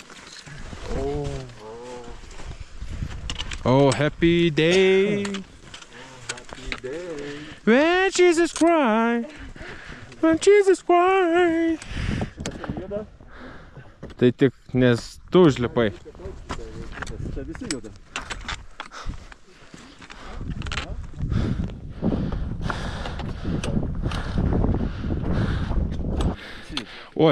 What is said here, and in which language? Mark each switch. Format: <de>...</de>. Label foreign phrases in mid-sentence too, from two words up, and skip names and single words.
<en>Oh, happy day. When Jesus Christ. When Jesus Christ.</en> <lt>Tai tik nes tu užlipai. Čia visi juda. Oi.</lt>